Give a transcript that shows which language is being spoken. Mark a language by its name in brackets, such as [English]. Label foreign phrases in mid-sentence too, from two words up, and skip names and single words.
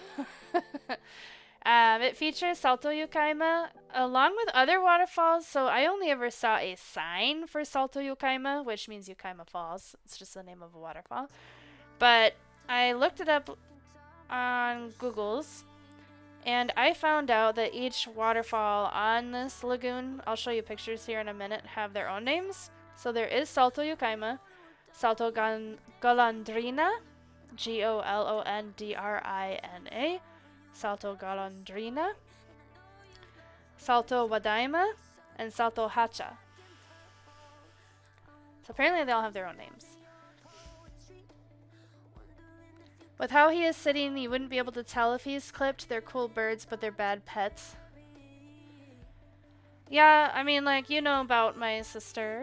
[English] It features Salto Yucaima along with other waterfalls, so I only ever saw a sign for Salto Yucaima, which means Yucaima Falls. It's just the name of a waterfall. But I looked it up on Google's, and I found out that each waterfall on this lagoon, I'll show you pictures here in a minute, have their own names. So there is Salto Yucaima, Salto Golondrina, Golondrina, Salto Golondrina, Salto Wadaima, and Salto Hacha. So apparently they all have their own names. With how he is sitting, you wouldn't be able to tell if he's clipped. They're cool birds, but they're bad pets. Yeah, I mean, like, you know about my sister.